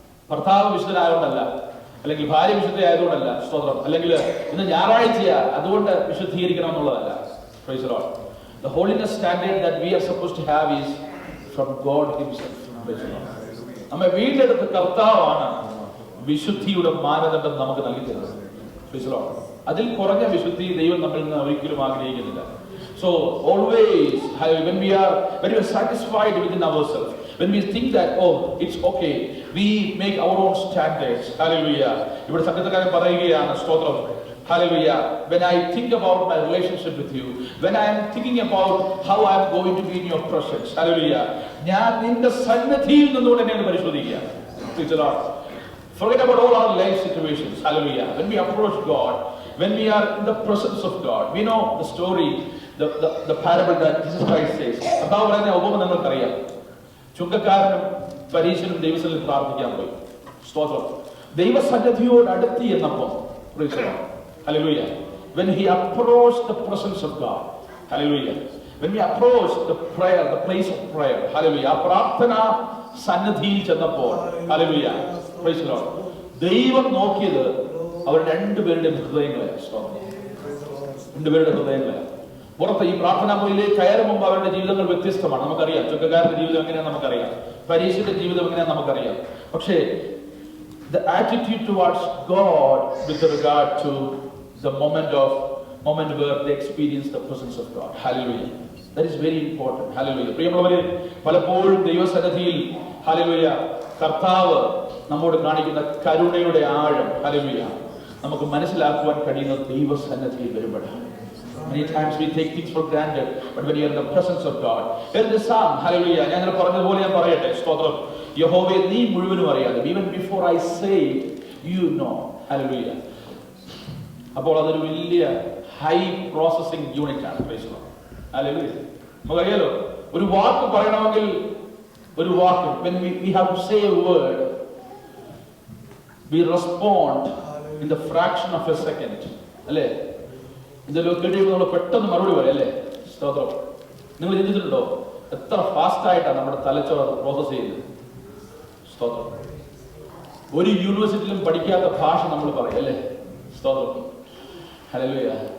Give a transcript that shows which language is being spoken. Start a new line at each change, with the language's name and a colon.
Malayalam: ഭർത്താവ് വിശുദ്ധനായതുകൊണ്ടല്ല, അല്ലെങ്കിൽ ഭാര്യ വിശുദ്ധയായതുകൊണ്ടല്ല, സ്തോത്രം, അല്ലെങ്കിൽ ഇന്ന് ഞായറാഴ്ചയാ അതുകൊണ്ട് വിശുദ്ധീകരിക്കണം എന്നുള്ളതല്ല.
English: Praise the Lord. The holiness standard that we are supposed to have is from God himself. Praise the Lord.
Malayalam: നമ്മെ വീണ്ടെടുത്ത കർത്താവാണ് വിശുദ്ധിയുടെ മാനദണ്ഡം നമുക്ക് നൽകി തരുന്നത്.
English: Praise the Lord.
Malayalam: അതിൽ കുറഞ്ഞ വിശുദ്ധി ദൈവം നമ്മിൽ നിന്ന് ഒരിക്കലും ആഗ്രഹിക്കുന്നില്ല.
English: So always when we are satisfied within ourselves, when we think that it's okay, we make our own standards. Hallelujah.
Malayalam: ഇവിടെ സംഗീതക്കാരൻ പറയുകയാണ് സ്തോത്രം. Hallelujah.
English: When I think about my relationship with you, when I am thinking about how I am going to be in your presence, hallelujah,
Malayalam: ഞാൻ നിന്റെ സന്നിധിയിൽ നിന്നുകൊണ്ട് എന്നെ പരിശോധിക്കുക.
English: Praise the Lord. Forget about all our life situations. Hallelujah. When we approach God, when we are in the presence of God, we know the story, the parable that Jesus Christ says.
Malayalam: കർത്താവ് പറയുന്ന ഉപമ നിങ്ങൾക്കറിയാം. ചുങ്കക്കാരനും പരീശനും ദൈവസന്നിധിയിൽ പ്രാർത്ഥിക്കാൻ പോയി. സ്തോത്രം. ദൈവസന്നിധിയോട് അടുത്ത് എന്നപ്പോൾ
English: Praise the Lord. Hallelujah. When he approached the presence of God, hallelujah, when we approach the prayer, the place of prayer,
Malayalam: hallelujah, ആ പ്രാർത്ഥന സന്നിധിയിൽ ചെന്നപ്പോൾ, hallelujah,
English: praise the Lord,
Malayalam: ദൈവം നോക്കിയത് അവർ രണ്ടുപേരുടെയും ഹൃദയങ്ങളെ, രണ്ടുപേരുടെ ഹൃദയങ്ങളെ. പുറത്ത് ഈ പ്രാർത്ഥനാ മുറിയിലേക്ക് കയറും മുമ്പ് അവരുടെ ജീവിതങ്ങൾ വ്യത്യസ്തമാണ്, നമുക്കറിയാം. ചുങ്കക്കാരുടെ ജീവിതം എങ്ങനെയാണെന്ന് നമുക്കറിയാം, പരീക്ഷയുടെ ജീവിതം എങ്ങനെയാണെന്ന് നമുക്കറിയാം.
English: പക്ഷേ the attitude towards God with regard to the moment where they experience the presence of God, hallelujah, that is very important, hallelujah.
Malayalam: പ്രിയമുള്ളവരെ, പലപ്പോഴും ദൈവസന്നിധിയിൽ, hallelujah, കർത്താവ് നമ്മോട് കാണിക്കുന്ന കരുണയുടെ ആഴം, hallelujah, നമുക്ക് മനസ്സിലാക്കുവാൻ കഴിയുന്നത് ദൈവസന്നിധിയിൽ വരുമ്പോഴാണ്.
English: Many times we take things for granted, but when you are in the presence of God, there is a psalm, hallelujah,
Malayalam: ഞാൻ പറഞ്ഞതുപോലെ ഞാൻ പറയട്ടെ, സ്തോത്രം, യഹോവേ നീ മുഴുവനും അറിയാതെ,
English: even before I say it, you know, hallelujah.
Malayalam: അപ്പോൾ അതൊരു വലിയ ഹൈ പ്രോസസിംഗ് യൂണിറ്റ് ആണ്, hallelujah. നമുക്കറിയാലോ, ഒരു വാക്ക് പറയണമെങ്കിൽ ഒരു വാക്ക്,
English: when we have to say a word, we respond in the fraction of a second, അല്ലേ?
Malayalam: ഇതെല്ലാം കേട്ടിരിക്കുമ്പോൾ നമ്മൾ പെട്ടെന്ന് മറുപടി പറയും, അല്ലേ? സ്തോത്രം. നിങ്ങൾ ചിന്തിച്ചിട്ടുണ്ടോ എത്ര ഫാസ്റ്റ് ആയിട്ടാണ് നമ്മുടെ തലച്ചോറ് പ്രോസസ് ചെയ്യുന്നത്? സ്തോത്രം. ഒരു യൂണിവേഴ്സിറ്റിയിലും പഠിക്കാത്ത ഭാഷ നമ്മൾ പറയും, അല്ലേ? സ്തോത്രം. ഹല്ലേലൂയ.